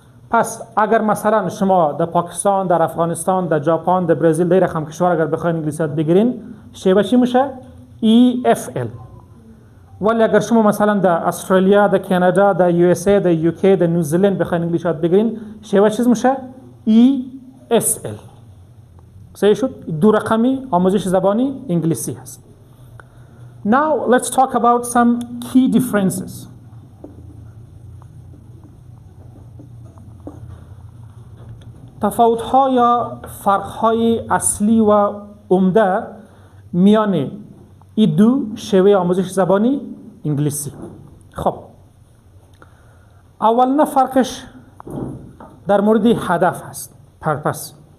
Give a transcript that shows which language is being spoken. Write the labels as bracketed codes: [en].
[fa] پس اگر مثلا شما در پاکستان، در افغانستان، در ژاپن، در برزیل، در رقم کشور اگر بخواید انگلیسی یاد بگیرین شیوه چی میشه؟ EFL. ولی اگر شما مثلا در استرالیا، در کانادا، در USA، در UK، در نیوزلند بخواید انگلیسی یاد بگیرین شیوه چیز میشه؟ ESL. صحیح شد؟ دو رقمی آموزش زبانی انگلیسی هست. [en] Now let's talk about some key differences. [fa] تفاوت‌ها یا فرق‌های اصلی و عمده میان این دو شیوه آموزش زبانی انگلیسی. خب اولین فرقش در مورد هدف هست. پرپس.